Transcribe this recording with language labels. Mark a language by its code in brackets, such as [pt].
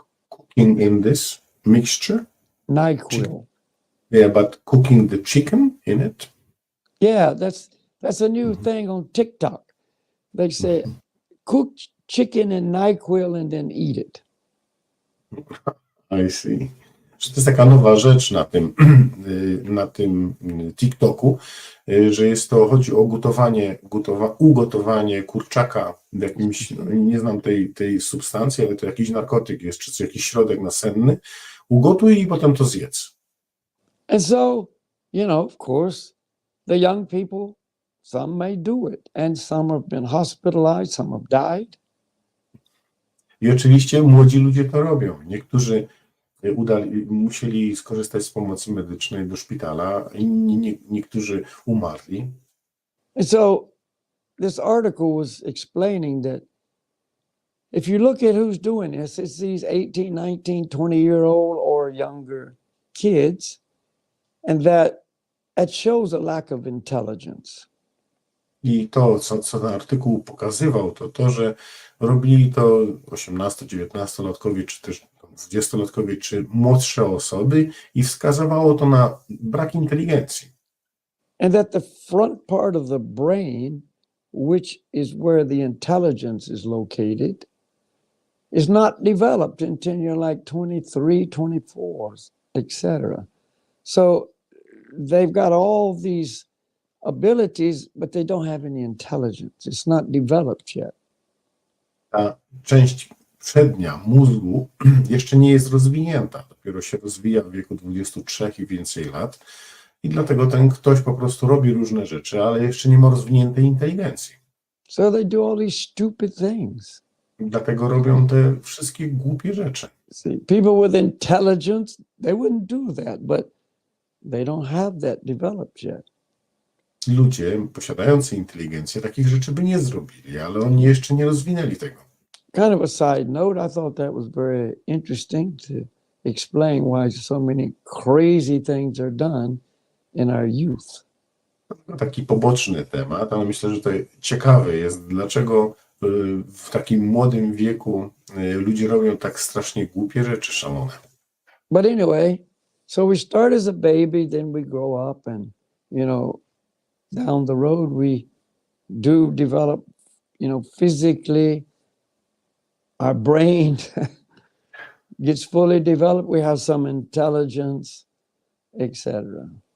[en] Cooking in this mixture? NyQuil. Yeah, but cooking the chicken in it? Yeah, that's a new thing on TikTok. They say, cook chicken in NyQuil and then eat it. I see. [pl] Że to jest taka nowa rzecz na tym TikToku, że chodzi o ugotowanie kurczaka w jakimś, nie znam tej substancji, ale to jakiś narkotyk jest, czy jakiś środek nasenny. Ugotuj i potem to zjedz. [en] And so, of course, the young people, some may do it, and some have been hospitalized, some have died. [pl] I oczywiście młodzi ludzie to robią. Niektórzy musieli skorzystać z pomocy medycznej do szpitala, inni niektórzy umarli. [en] And so this article was explaining that if you look at who's doing this, it's these 18, 19, 20-year-old or younger kids, and that shows a lack of intelligence. [pl] I to, co ten artykuł pokazywał, to, że robili to 18-19-latkowie, czy też 20-latkowie, czy młodsze osoby i wskazywało to na brak inteligencji. [en] And that the front part of the brain, which is where the intelligence is located, is not developed until you're like 23, 24, etc. So they've got all these abilities, but they don't have any intelligence. It's not developed yet. [pl] Ta część przednia mózgu jeszcze nie jest rozwinięta. Dopiero się rozwija w wieku 23 i więcej lat. I dlatego ten ktoś po prostu robi różne rzeczy, ale jeszcze nie ma rozwiniętej inteligencji. [en] So they do all these stupid things. [pl] Dlatego robią te wszystkie głupie rzeczy. [en] See, people with intelligence, they wouldn't do that, but they don't have that developed yet. [pl] Ludzie posiadający inteligencję takich rzeczy by nie zrobili, ale oni jeszcze nie rozwinęli tego. [en] Kind of a side note, I thought that was very interesting to explain why so many crazy things are done in our youth. [pl] Taki poboczny temat, ale myślę, że to ciekawe jest, dlaczego w takim młodym wieku ludzie robią tak strasznie głupie rzeczy, szalone. [en] But anyway, so we start as a baby, then we grow up, and down the road we do develop, physically. Our brain gets fully developed. We have some intelligence, etc.